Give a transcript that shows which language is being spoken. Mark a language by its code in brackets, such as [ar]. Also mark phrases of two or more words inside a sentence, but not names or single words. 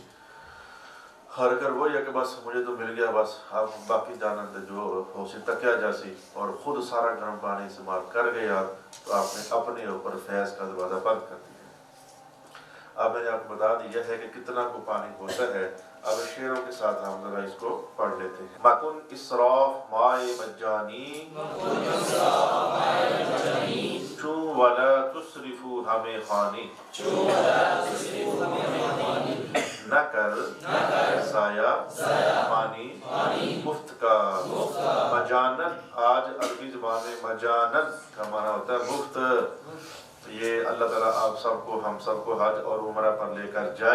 [ur] اور اگر وہ یہ کہ بس مجھے تو مل گیا، بس آپ باقی جانتے جو ہو سکتا کیا جیسی، اور خود سارا گرم پانی استعمال کر گیا، تو آپ نے اپنے اوپر فیض کا دروازہ بند کر دیا۔ اب میں نے آپ کو بتا دیا ہے کہ کتنا کو پانی ہوتا ہے۔ اب شعروں کے ساتھ ہم ذرا اس کو پڑھ لیتے ہیں۔ [fa] مکن اسراف مائے مجانی، چون [ar] ولا تصرفو [fa] ہمیں خانی، [ur] نہ کر ضائع پانی مفت کا۔ مجانن، آج عربی زبان میں مجانن کا معنی ہوتا ہے مفت۔ تو یہ اللہ تعالیٰ آپ سب کو، ہم سب کو حج اور عمرہ پر لے کر جائے۔